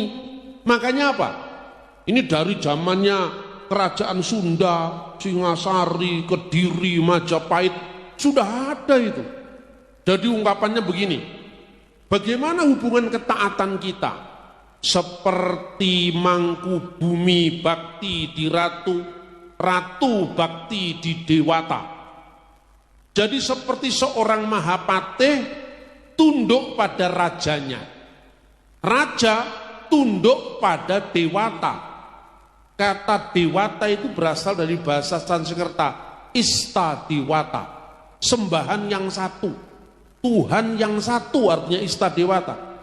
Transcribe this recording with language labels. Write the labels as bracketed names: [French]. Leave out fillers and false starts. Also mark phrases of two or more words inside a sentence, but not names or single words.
[Indonesian] Makanya apa? Ini dari zamannya Kerajaan Sunda, Singasari, Kediri, Majapahit, sudah ada itu. Jadi ungkapannya begini, bagaimana hubungan ketaatan kita? Seperti mangku bumi bakti di ratu, ratu bakti di dewata. Jadi seperti seorang Mahapatih tunduk pada rajanya, raja tunduk pada dewata. Kata dewata itu berasal dari bahasa Sanskerta, Istadewata, sembahan yang satu, Tuhan yang satu, artinya Istadewata.